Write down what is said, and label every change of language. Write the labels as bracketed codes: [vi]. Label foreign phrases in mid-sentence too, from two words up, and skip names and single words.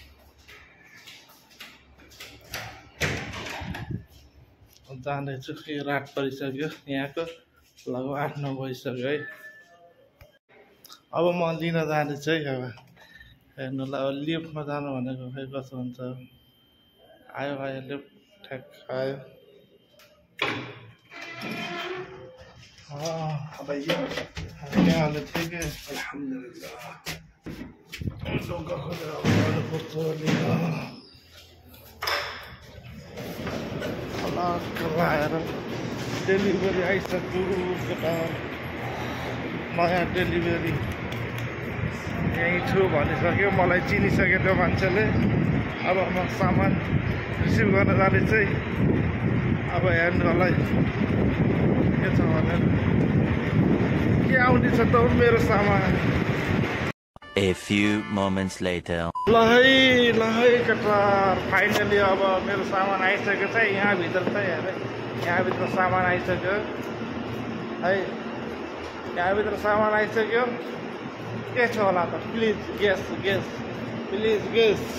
[ne] जाँदैछु, यो रात परिसक्यो, यहाँको लगभग 8-9 बजिसक्यो है। अब म लिन जाँदैछु है। अब हेर्नुलाई अब लिफ्टमा जानु भनेको खै कसो हुन्छ। आयो लिफ्ट, ठ्याक्क आयो। [hi] क्या हाल है? ठीक है अल्हम्दुलिल्लाह। [ne] आएर डेलिभरी आइसक्यो केटा, नयाँ डेलिभरी यहीँ छु भनिसक्यो, मलाई चिनिसक्यो त्यो मान्छेले। अब म सामान रिसिभ गर्न जाँदैछु है। अब हेर्नु होला के छ भनेर, के आउँदैछ त मेरो सामान। [en] A few moments later. [ne] ल है केटा, फाइनली अब मेरो सामान आइसक्यो छ। यहाँभित्र छ हेरे, यहाँभित्र सामान आइसक्यो है। यहाँभित्र सामान आइसक्यो, के छ होला त [en] please guess please guess.